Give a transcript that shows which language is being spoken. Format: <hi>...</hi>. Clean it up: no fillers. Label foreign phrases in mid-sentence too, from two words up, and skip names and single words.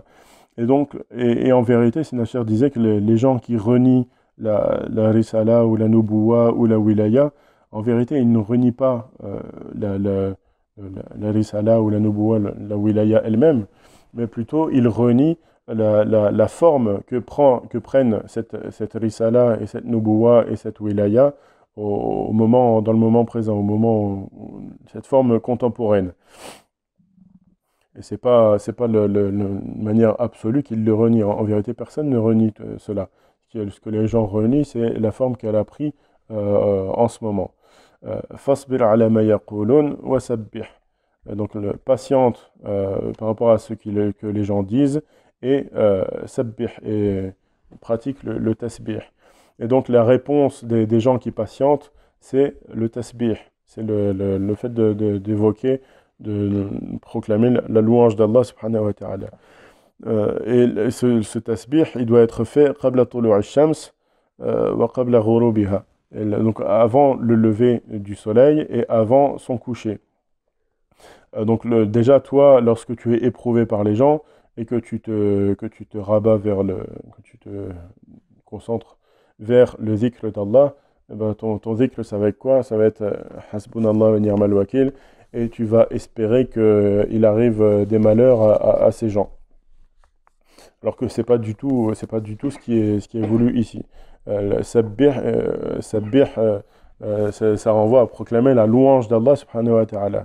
<fr>Et donc, en vérité, Sinachir disait que les gens qui renient la risala ou la nubuwa ou la wilaya, en vérité, ils ne renient pas la risala ou la nubuwa, la wilaya elle-même, mais plutôt ils renient la forme que prennent cette risala et cette nubuwa et cette wilaya dans le moment présent, cette forme contemporaine. Et c'est pas une manière absolue qu'ils le renient. En vérité, personne ne renie cela. Ce que les gens renient, c'est la forme qu'elle a pris en ce moment.</fr> <ar>فاصبر على ما يقولون وسبح.</ar> <fr>Donc, patiente par rapport à ce que les gens disent et sabbih et pratique le tasbih. Et donc, la réponse des gens qui patientent, c'est le tasbih. C'est le fait d'évoquer, de proclamer la louange d'Allah</fr> <ar>سبحانه وتعالى.</ar> <fr>Et ce tasbih, il doit être fait</fr> <ar>قبل طلوع الشمس وقبل غروبها.</ar> <fr>Donc avant le lever du soleil et avant son coucher. Donc déjà toi, lorsque tu es éprouvé par les gens et que tu te rabats que tu te concentres vers le zikr d'Allah, eh ben, ton zikr, ça va être quoi? Ça va être</fr> <ar>حسبنا الله ونعم الوكيل,</ar> <fr>et tu vas espérer qu'il arrive des malheurs à ces gens. Alors que c'est pas du tout ce qui est voulu ici. Sabbih, ça renvoie à proclamer la louange d'Allah</fr> <ar>سبحانه وتعالى.</ar>